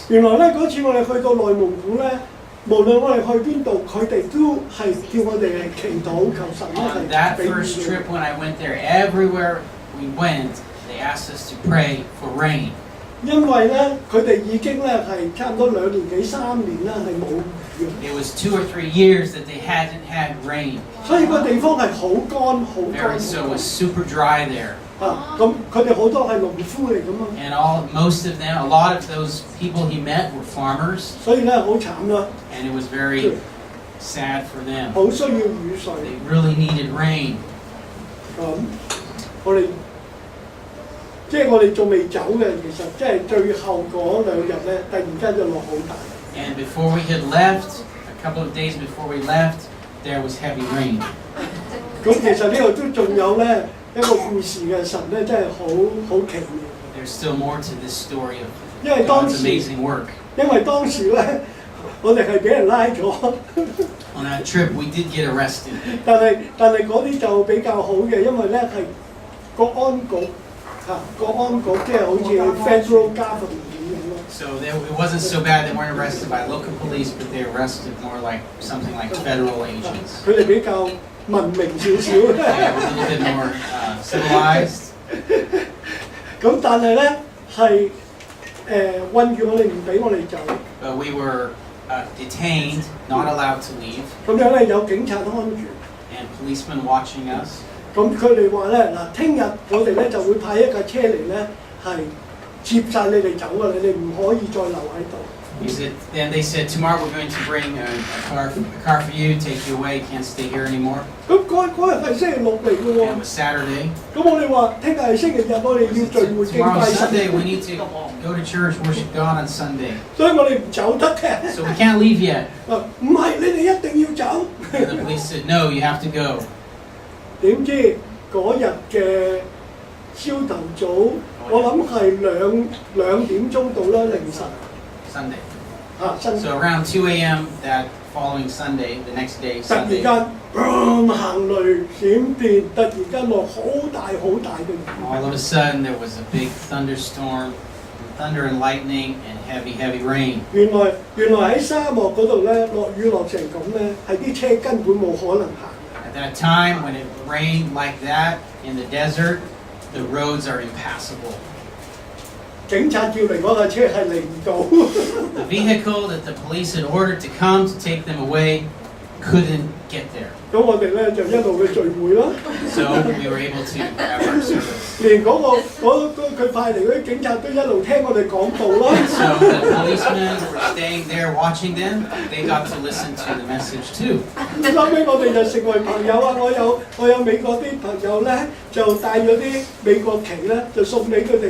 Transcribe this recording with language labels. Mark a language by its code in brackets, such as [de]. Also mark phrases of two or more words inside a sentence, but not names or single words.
[yue] 原來咧嗰次我哋去到內蒙古咧，無論我哋去邊度，佢哋都係叫我哋係祈禱求神咧 [en] On [yue] 係 [en] that [yue] 俾雨 [en] first [yue] 嘅。 [en] trip when I went there, everywhere we went, they asked us to pray for rain. [yue] 因為咧佢哋已經咧係差唔多2年幾3年啦係冇雨嘅， [en] It was 2 or 3 years that they hadn't had rain. [yue] 所以個地方係好乾好乾。 [en] So it was super dry there. [yue] 咁佢哋好多係農夫嚟㗎嘛， [en] And most of them, a lot of those people he met were farmers, [yue] 所以咧好慘啦， [en] and it was very sad for them. [yue] 好需要雨水。 [en] They really needed rain. [yue] 咁我哋即係我哋仲未走嘅，其實即係最後嗰2日咧，突然間就落好大。 [en] And before we had left, a couple of days before we left, there was heavy rain. [yue] 咁其實呢度都仲有咧一個故事嘅，神咧真係好奇妙。 [en] There's still more to this story of [yue] 因為當 [en] God's [yue] 時 [en] amazing work. [yue] 因為當時咧，我哋係俾人拉咗， [en] On that trip, we did get arrested. [yue] 但係嗰啲就比較好嘅，因為咧係國安局國安局即係好似 [en] Federal Government [yue] 咁樣咯。 [en] So it wasn't so bad. They weren't arrested by local police, but they arrested more like something like federal agents. [yue] 佢哋比較文明少少。 [en] They were a little bit more civilized. [yue] 咁但係咧係困住我哋唔俾我哋走。 [en] But we were detained, not allowed to leave, [yue] 咁樣咧有警察看住。 [en] and policemen watching us. [yue] 咁佢哋話咧嗱，聽日我哋咧就會派一架車嚟咧係接晒你哋走㗎，你哋唔可以再留喺度。 [en] Then they said, tomorrow we're going to bring a car for you, take you away, can't stay here anymore. [yue] 咁嗰日係星期6嚟嘅 [en] And [yue] 喎 [en] it。was Saturday. [yue] 咁我哋話聽日係星期日，我哋要聚會敬 [en] Tomorrow's [yue] 拜神， [en] Sunday, we need to go to church, worship God on Sunday. [yue] 所以我哋唔走得嘅。 [en] So we can't leave yet. [yue] 唔係，你哋一定要走。 [en] And the police said, no, you have to go. [yue] 點知嗰日嘅朝頭早，我諗係兩點鐘到啦，凌晨 [en] Sunday. [yue] 新 [en] So around 2 a.m. that following Sunday, the next day, [yue] 突然 [en] Sunday, [yue] 間行雷閃電，突然間落好大嘅雨。 [en] all of a sudden there was a big thunderstorm, thunder and lightning, and heavy, heavy rain. [yue] 原來喺沙漠嗰度咧，落雨落成咁咧，係啲車根本冇可能行。 [en] At that time, when it rained like that in the desert, the roads are impassable. [yue] 警察叫嚟嗰架車係嚟唔到。 [en] The vehicle that the police had ordered to come to take them away couldn't get there. [yue] 咁我哋咧就一路去聚會啦。 [en] So we were able to have our service. [yue] 連佢派嚟嗰啲警察都一路聽我哋講道啦。 [en] So the policemen were staying there watching them. They got to listen to the message too. [yue] 後尾我哋就成為朋友啊！我有美國啲朋友咧，就帶咗啲美國旗咧，就送俾佢哋。